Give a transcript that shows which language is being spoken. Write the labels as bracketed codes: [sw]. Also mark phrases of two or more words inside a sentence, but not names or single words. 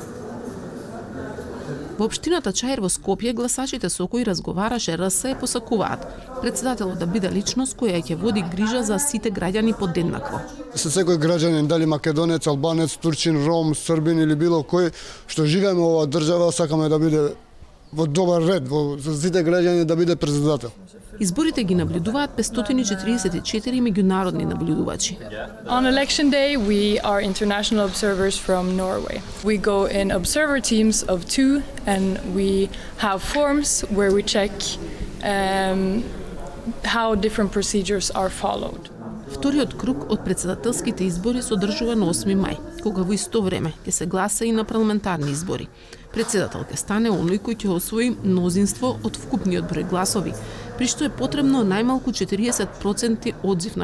[mk] Во општината Чаир во Скопје гласачите со кои разговараше РС посакуваат претседателот да биде личност која ќе води грижа за сите граѓани подеднакво. Со секој граѓанин, дали македонец, албанец, турчин, ром, србин или било кој што живееме во оваа држава, сакаме да биде во добар ред, за сите граѓани да биде претседател. Изборите ги наблюдуваат 544 меѓународни наблюдувачи. [en] On election day, we are international observers from Norway. We go in observer teams of 2 and we have forms where we check how different procedures are followed. [mk] Вториот круг од претседателските избори се одржува на 8 мај, кога во исто време ќе се гласа и на парламентарни избори. Претседател ќе стане оној кој ќе освои мнозинство од вкупниот број гласови, при што е потребно најмалку 40% одзив на гласачите.